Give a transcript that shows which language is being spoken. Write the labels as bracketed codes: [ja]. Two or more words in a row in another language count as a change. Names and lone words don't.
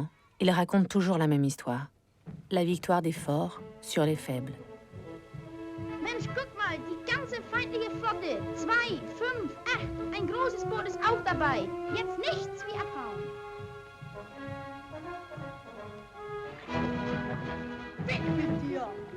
[fr] Ils racontent toujours la même histoire. La victoire des forts sur les faibles. [de] Mensch, guck mal, die ganze feindliche Flotte. 2, 5, 8. Ein großes Boot ist auch dabei. Jetzt nichts wie abhauen. Weg mit dir!